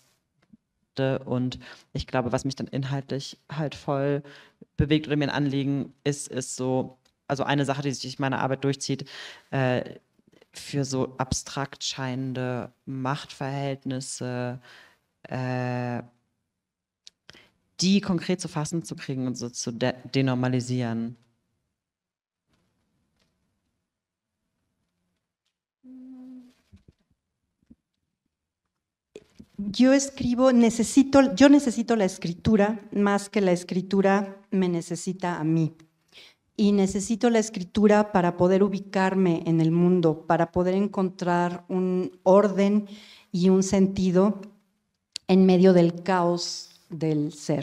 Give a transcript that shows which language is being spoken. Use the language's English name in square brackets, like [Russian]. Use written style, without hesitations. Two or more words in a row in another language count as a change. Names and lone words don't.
[German] Und ich glaube, was mich dann inhaltlich halt voll bewegt oder mir ein Anliegen ist so, also eine Sache, die sich durch meine Arbeit durchzieht, für so abstrakt scheinende Machtverhältnisse, die konkret zu fassen zu kriegen und so zu denormalisieren. [Spanish] Yo necesito la escritura más que la escritura me necesita a mí. Y necesito la escritura para poder ubicarme en el mundo, para poder encontrar un orden y un sentido en medio del caos del ser.